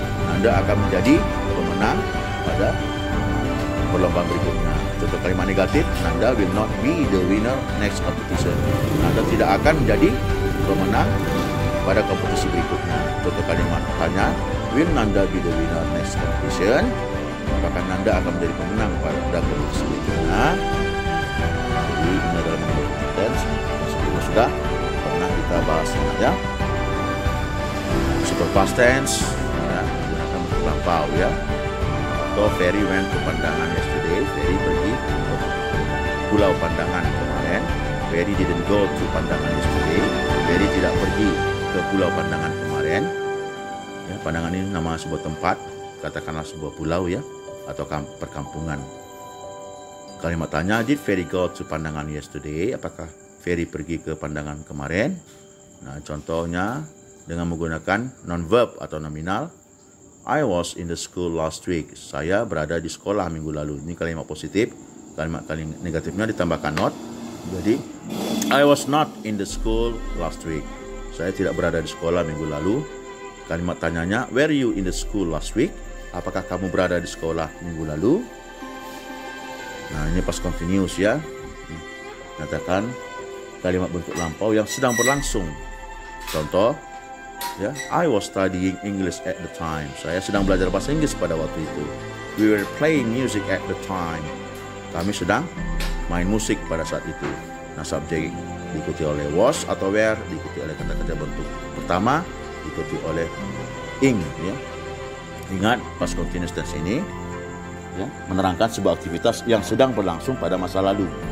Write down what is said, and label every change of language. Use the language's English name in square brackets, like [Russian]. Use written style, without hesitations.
[Indonesian] Nanda akan menjadi pemenang pada perlombaan berikutnya. Contoh kalimat negatif, [English] Nanda will not be the winner next competition. [Indonesian] Nanda tidak akan menjadi pemenang pada kompetisi berikutnya. Contoh kalimat tanya, [English] will Nanda be the winner next competition? [Indonesian] Apakah Nanda akan menjadi pemenang pada kompetisi berikutnya? Jadi ini adalah mengenai tense. Sebelumnya sudah pernah kita bahas, ya. Super past tense, ya, menggunakan bentuk lampau, ya. Atau [English] Ferry went to Pandangan yesterday. [Indonesian] Ferry pergi ke Pulau Pandangan kemarin. [English] Ferry didn't go to Pandangan yesterday. [Indonesian] Ferry tidak pergi ke Pulau Pandangan kemarin. Ya, Pandangan ini nama sebuah tempat, katakanlah sebuah pulau, ya, atau perkampungan. Kalimat tanya, [English] did Ferry go to Pandangan yesterday? [Indonesian] Apakah Ferry pergi ke Pandangan kemarin? Nah, contohnya dengan menggunakan non-verb atau nominal. [English] I was in the school last week. [Indonesian] Saya berada di sekolah minggu lalu. Ini kalimat positif. Kalimat negatifnya ditambahkan not. Jadi, [English] I was not in the school last week. [Indonesian] Saya tidak berada di sekolah minggu lalu. Kalimat tanyanya, [English] were you in the school last week? [Indonesian] Apakah kamu berada di sekolah minggu lalu? Nah, ini past continuous, ya. Nyatakan kalimat bentuk lampau yang sedang berlangsung. [English] Contoh, ya, I was studying English at the time. [Indonesian] Saya sedang belajar bahasa Inggris pada waktu itu. [English] We were playing music at the time. [Indonesian] Kami sedang main musik pada saat itu. Nah, subjek diikuti oleh was atau were, diikuti oleh kata kerja bentuk pertama, diikuti oleh ing, ya. Ingat, past continuous tense ini, ya, menerangkan sebuah aktivitas yang sedang berlangsung pada masa lalu.